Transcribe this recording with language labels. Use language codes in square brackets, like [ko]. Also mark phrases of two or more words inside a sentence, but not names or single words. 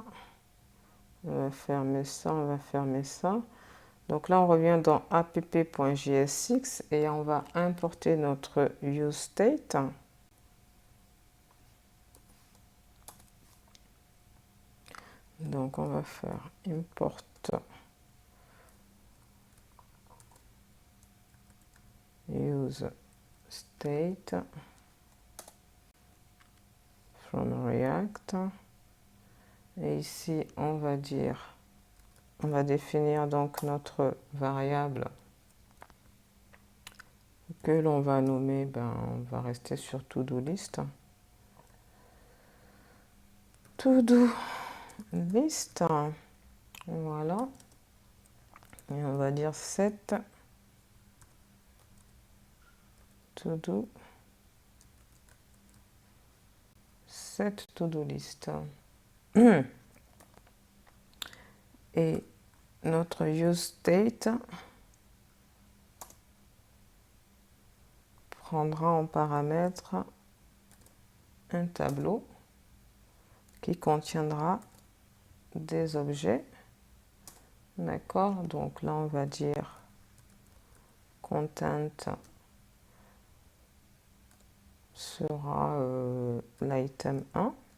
[fr] On va fermer ça, on va fermer ça. Donc là, on revient dans app.jsx et on va importer notre useState. Donc on va faire [en] import useState from React. [fr] Et ici, on va dire, on va définir donc notre variable que l'on va nommer, ben, on va rester sur to-do list. To-do list, voilà. Et on va dire set to-do list. Et notre useState prendra en paramètre un tableau qui contiendra des objets D'accord, donc là on va dire content sera l'item 1.